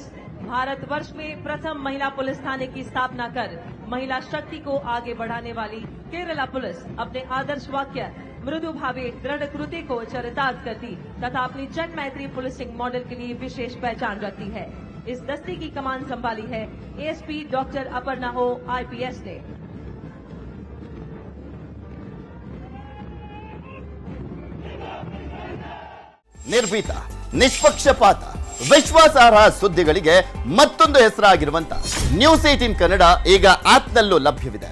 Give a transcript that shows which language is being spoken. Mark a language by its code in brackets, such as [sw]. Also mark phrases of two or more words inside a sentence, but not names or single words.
[hi] भारतवर्ष में प्रथम महिला पुलिस थाने की स्थापना कर महिला शक्ति को आगे बढ़ाने वाली केरला पुलिस अपने आदर्श वाक्य [sa] मृदु भावे दृढ़ कृत्य [hi] को चरितार्थ करती तथा अपनी जन मैत्री [en] policing model [hi] के लिए विशेष पहचान रखती है। इस दस्ते की कमान संभाली है [en] ASP Doctor [hi] अपर्णा हो IPS ने। [kn] ನಿರ್ಭೀತ, ನಿಷ್ಪಕ್ಷಪಾತ, ವಿಶ್ವಾಸಾರ್ಹ ಸುದ್ದಿಗಳಿಗೆ ಮತ್ತೊಂದು ಹೆಸರಾಗಿರುವಂತ ನ್ಯೂಸ್ 18 ಕನ್ನಡ ಈಗ ಆಪ್ನಲ್ಲೂ ಲಭ್ಯವಿದೆ.